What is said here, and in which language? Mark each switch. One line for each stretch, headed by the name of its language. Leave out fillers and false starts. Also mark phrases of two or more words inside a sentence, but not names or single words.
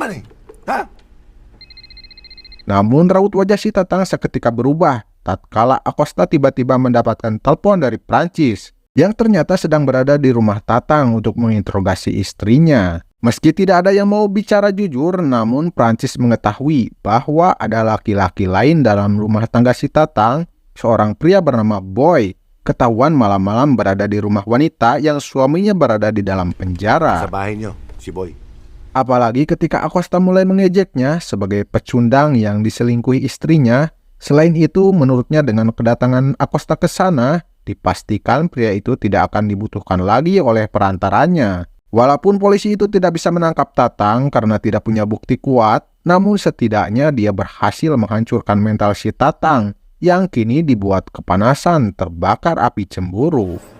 Indonesian: Namun raut wajah si Tatang seketika berubah tatkala Acosta tiba-tiba mendapatkan telepon dari Prancis yang ternyata sedang berada di rumah Tatang untuk menginterogasi istrinya. Meski tidak ada yang mau bicara jujur, namun Prancis mengetahui bahwa ada laki-laki lain dalam rumah tangga si Tatang, seorang pria bernama Boy, ketahuan malam-malam berada di rumah wanita yang suaminya berada di dalam penjara.
Filipino: Sa bahay nyo, si Boy.
Indonesian: Apalagi ketika Acosta mulai mengejeknya sebagai pecundang yang diselingkuhi istrinya. Selain itu, menurutnya dengan kedatangan Acosta ke sana, dipastikan pria itu tidak akan dibutuhkan lagi oleh perantaranya. Walaupun polisi itu tidak bisa menangkap Tatang karena tidak punya bukti kuat, namun setidaknya dia berhasil menghancurkan mental si Tatang yang kini dibuat kepanasan terbakar api cemburu.